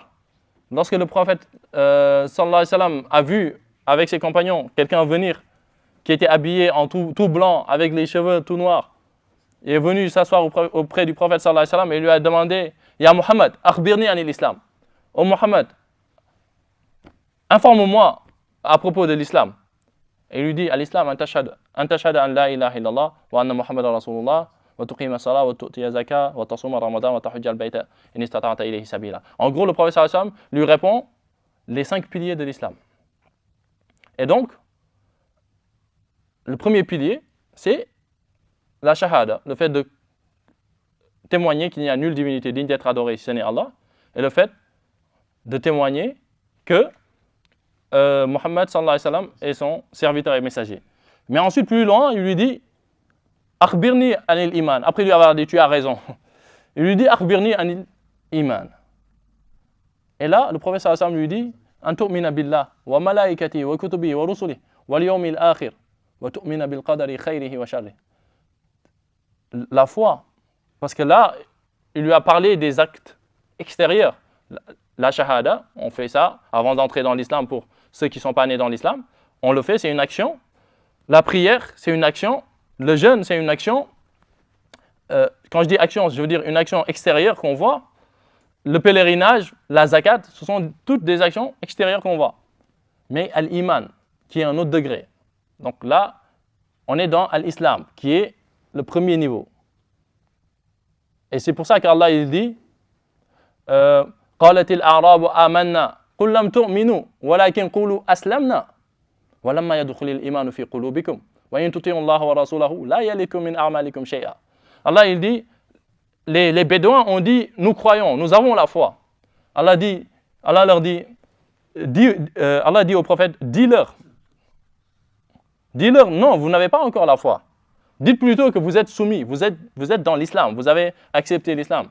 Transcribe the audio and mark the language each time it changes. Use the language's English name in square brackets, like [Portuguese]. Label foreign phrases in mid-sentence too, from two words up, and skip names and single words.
[French] Lorsque le prophète [Arabic] صلى الله عليه وسلم [French] a vu avec ses compagnons quelqu'un venir qui était habillé en tout blanc avec les cheveux tout noirs, il est venu s'asseoir auprès du prophète [Arabic] صلى الله عليه وسلم [French] et lui a demandé « [Arabic] يا محمد أخبرني عن الإسلام [French] » « Oh Muhammad, informe-moi à propos de l'islam. » Et il lui dit « [Arabic] الإسلام أن تشهد أن لا إله إلا الله وأن محمدا رسول الله وتقيم الصلاة وتؤتي الزكاة وتصوم رمضان وتحج البيت إن استطعت إليه سبيلا. [French] » En gros, le prophète [Arabic] صلى الله عليه وسلم [French] lui répond les 5 piliers de l'islam. Et donc, le premier pilier, c'est la shahada, le fait de témoigner qu'il n'y a nulle divinité digne d'être adorée si ce n'est Allah, et le fait de témoigner que Muhammad [Arabic] صلى الله عليه وسلم [French] est son serviteur et messager. Mais ensuite, plus loin, il lui dit [Arabic] أخبرني عن الإيمان. [French] Après lui avoir dit tu as raison, il lui dit [Arabic] أخبرني عن الإيمان. [French] Et là, le prophète [Arabic] صلى الله عليه وسلم [French] lui dit [Arabic] أن تؤمن بالله وملائكته وكتبه ورسله واليوم الآخر وتؤمن بالقدر خيره وشره. [French] La foi, parce que là, il lui a parlé des actes extérieurs. La shahada, on fait ça avant d'entrer dans l'islam pour ceux qui ne sont pas nés dans l'islam. On le fait, c'est une action. La prière, c'est une action. Le jeûne, c'est une action. Quand je dis action, je veux dire une action extérieure qu'on voit. Le pèlerinage, la zakat, ce sont toutes des actions extérieures qu'on voit. Mais al-iman, qui est un autre degré. Donc là, on est dans al-islam, qui est le premier niveau. Et c'est pour ça qu'Allah il dit [Arabic] قالت الأعراب آمنا قل لم تؤمنوا ولكن قولوا أسلمنا ولما يدخل الإيمان في قلوبكم وإن تطيعوا الله ورسوله لا يلكم من أعمالكم شيئا. [French] Allah il dit les bédouins ont dit nous croyons, nous avons la foi. Allah leur dit Allah dit au prophète dis-leur non, vous n'avez pas encore la foi. Dites plutôt que vous êtes soumis, vous êtes dans l'islam, vous avez accepté l'islam.